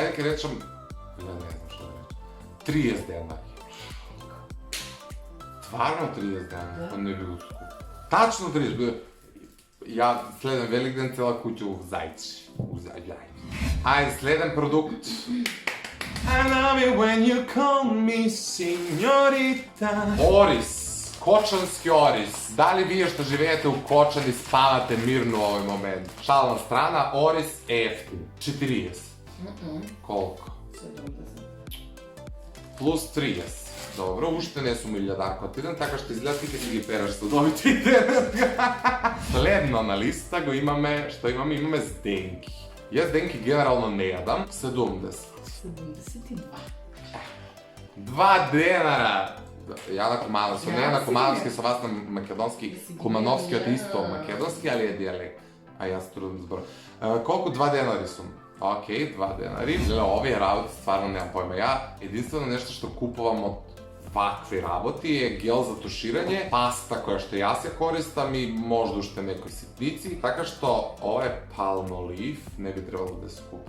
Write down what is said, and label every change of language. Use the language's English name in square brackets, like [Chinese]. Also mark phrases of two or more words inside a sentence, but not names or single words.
[Macedonian] Ајде ке речам, не знам што да речам, 30 денари. Стварно 30 денари, па не би го скупил. Тачно 30, ја следен Великден цела куќа у зајче. Ајде, следен продукт. [English] I love it when you call me signorita. [Macedonian] Орис, кочански орис. Дали вие што живеете у Кочани спавате мирно овој момент? Шална страна, орис е ефтин. 40. Колку? 70. Плюс 30. Добро, уште не сум илјадарко отиден, така што изгледа ти ке си ги пераш садовите и денеска. Следно на листа го имаме, што имаме? Имаме зденки. Јас денки генерално не јадам, 70. 72. 2 денара! Ја на Кумановски, не на Кумановски, со вас на македонски, Кумановскиот е исто македонски, али е дијалект. А ја се трудим да зборам. Колку 2 денари сум? Океј, 2 денари. Леле, овие работи стварно немам појма. Ја единствено нешто што купувам од вакви работи е гел за туширање, паста која што јас ја користам и можда уште некои ситници. Така што ова е Palmolive, не би требало да се купа.